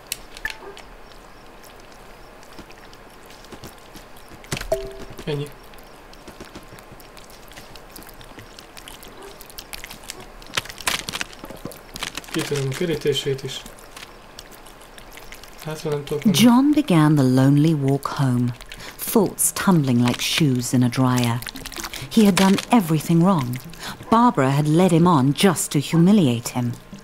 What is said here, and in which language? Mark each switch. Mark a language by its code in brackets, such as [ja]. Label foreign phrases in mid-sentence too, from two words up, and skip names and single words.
[hu] Ennyi. Kitöröm a kerítését is. Hát, nem tudok menni. [en] John began the lonely walk home, thoughts tumbling like shoes in a dryer. He had done everything wrong. Barbara had led him on just to humiliate him.